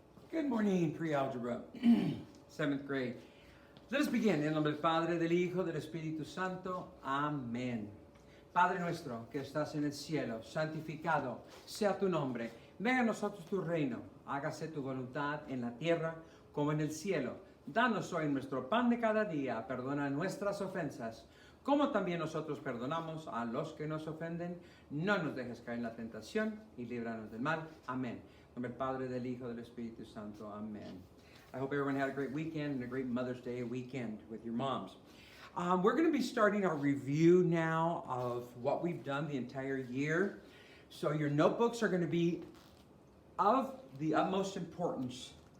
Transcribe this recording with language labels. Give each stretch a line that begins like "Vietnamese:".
English: Good morning, pre-algebra, 7th grade. Let us begin.
Spanish: En nombre del Padre, del Hijo, del Espíritu Santo. Amén. Padre nuestro que estás en el cielo, santificado sea tu nombre. Venga a nosotros tu reino. Hágase tu voluntad en la tierra como en el cielo. Danos hoy nuestro pan de cada día. Perdona nuestras ofensas, como también nosotros perdonamos a los que nos ofenden. No nos dejes caer en la tentación y líbranos del mal. Amén. En nombre del Padre, del Hijo, del Espíritu Santo. Amen.
English: I hope everyone had a great weekend and a great Mother's Day weekend with your moms. We're going to be starting our review now of what we've done the entire year. So your notebooks are going to be of the utmost importance.